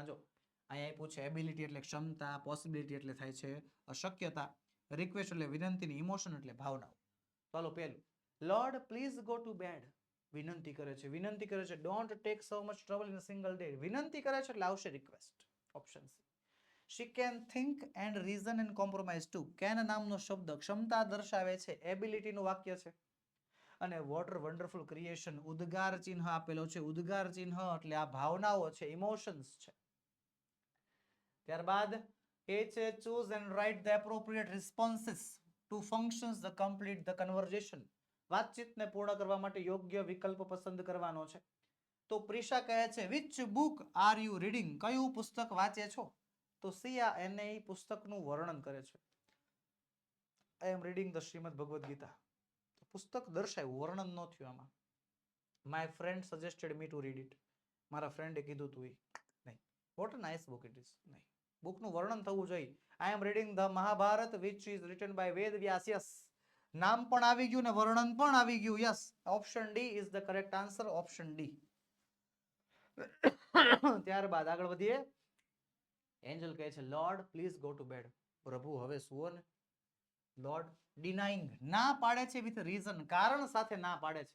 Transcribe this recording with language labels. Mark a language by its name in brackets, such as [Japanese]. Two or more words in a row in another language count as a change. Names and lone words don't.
[Gujarati] જો અહીંયા પૂછે એબિલિટી એટલે ક્ષમતા, પોસિબિલિટી એટલે થાય છે અશક્યતા, રિક્વેસ્ટ એટલે વિનંતીની, ઇમોશન એટલે ભાવનાઓ. ચાલો પહેલું, [English] Lord please go to bed. [Gujarati] વિનંતી કરે છે, વિનંતી કરે છે. [English] don't take so much trouble in a single day. [Gujarati] વિનંતી કરે છે એટલે આવશે રિક્વેસ્ટ. [English] option C. She can think and reason and compromise too. [Gujarati] કેન નામનો શબ્દ ક્ષમતા દર્શાવે છે, એબિલિટી નું વાક્ય છે. અને [English] water wonderful creation, [Gujarati] ઉદ્ગાર ચિહ્ન આપેલો છે. ઉદ્ગાર ચિહ્ન એટલે આ ભાવનાઓ છે, ઇમોશન્સ છે. ત્યારબાદ એ છે [English] choose and write the appropriate responses to functions the complete the conversation. [Gujarati] વાતચીતને પૂર્ણ કરવા માટે યોગ્ય વિકલ્પ પસંદ કરવાનો છે. તો પ્રિશા કહે છે [English] which book are you reading? [Gujarati] કયું પુસ્તક વાંચે છો? તો સિયા એને પુસ્તકનું વર્ણન કરે છે. [English] I am reading the શ્રીમદ ભગવદ ગીતા. [Gujarati] પુસ્તક દર્શાવ્યું, વર્ણન ન થયું આમાં. [English] My friend suggested me to read it. [Gujarati] મારા ફ્રેન્ડે કીધું તું નહીં. [English] What a nice book it is. [Gujarati] નહીં, બુકનું વર્ણન થવું જોઈએ. [English] I am reading the Mahabharata which is written by Ved Vyas. Yes, [Gujarati] નામ પણ આવી ગયું ને વર્ણન પણ આવી ગયું. [English] yes, option D is the correct answer. option D. [Gujarati] ત્યારબાદ આગળ વધીએ. એન્જલ કહે છે [English] Lord please go to bed. [Gujarati] પ્રભુ હવે સુવો ને. [English] Lord denying, [Gujarati] ના પાડે છે [English] with reason, [Gujarati] કારણ સાથે ના પાડે છે.